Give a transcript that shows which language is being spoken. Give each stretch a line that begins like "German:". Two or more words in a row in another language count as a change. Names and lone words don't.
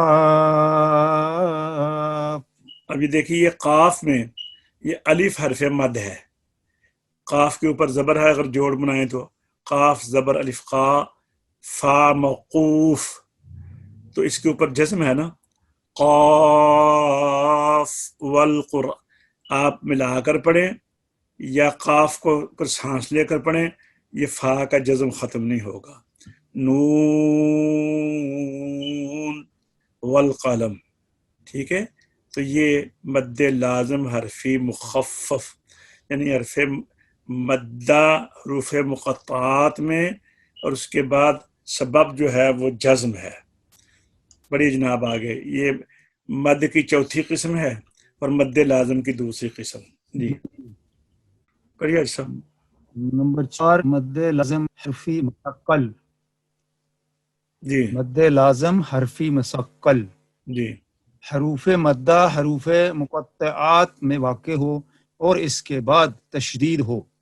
Urdu: ابھی دیکھیے یہ قاف میں یہ الف حرف مد ہے، قاف کے اوپر زبر ہے، اگر جوڑ بنائیں تو قاف زبر الف قا، فا موقوف، تو اس کے اوپر جزم ہے نا،
Arabic: قاف والقرآن۔
Urdu: آپ ملا کر پڑھیں یا قاف کو پر سانس لے کر پڑھیں، یہ فا کا جزم ختم نہیں ہوگا۔
Arabic: نون والقلم،
Urdu: ٹھیک ہے۔ تو یہ مد لازم حرفی مخفف یعنی حرف مدہ حروف مقطعات میں، اور اس کے بعد سبب جو ہے وہ جزم ہے۔ بڑی جناب آگے یہ مد کی چوتھی قسم ہے اور مد لازم کی دوسری قسم. جی پڑھیے سب. نمبر 4 مد لازم حرفی مثقل. जी مد لازم حرفی مثقل जी حروف مدہ حروف مقطعات میں واقع ہو اور اس کے بعد تشدید ہو.